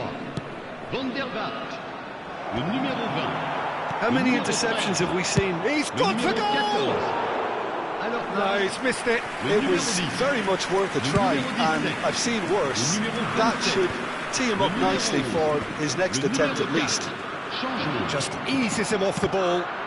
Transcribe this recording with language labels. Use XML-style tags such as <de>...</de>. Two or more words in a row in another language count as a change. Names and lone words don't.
<nl>Van der Vaart.</nl> <fr>Le numéro 20.</fr> <en>How many interceptions have we seen? He's gone for goal! No, he's missed it. It was very much worth a try, and I've seen worse. That should tee him up nicely for his next attempt at least. Just eases him off the ball.</en>